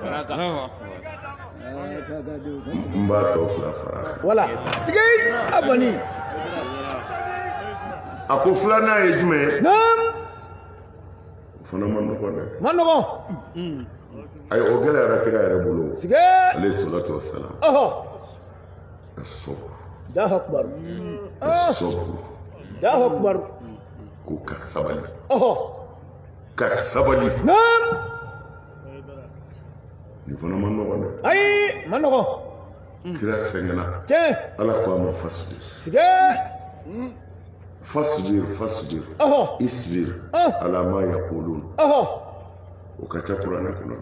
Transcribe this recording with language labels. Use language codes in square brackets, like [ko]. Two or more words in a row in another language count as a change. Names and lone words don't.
[bm] n b'a tɔ fila fara kan wala siga abani a ko filanan ye jumɛn ye o fana ma nɔgɔn dɛ ma nɔgɔn ayi o gɛlɛyara kira yɛrɛ bolo ale [ar] الصلاة والسلام [bm] a sɔburu [ar] الله أكبر [bm] a sɔburu [ar] الله أكبر [bm] ko ka sabali ka sabali nin fana ma nɔgɔn dɛ ayi ma nɔgɔn kira sɛgɛnna ala ko a ma fasuli [ar] فاصبر اصبر على ما يقولون [bm] o ka ca kuranɛ kɔnɔ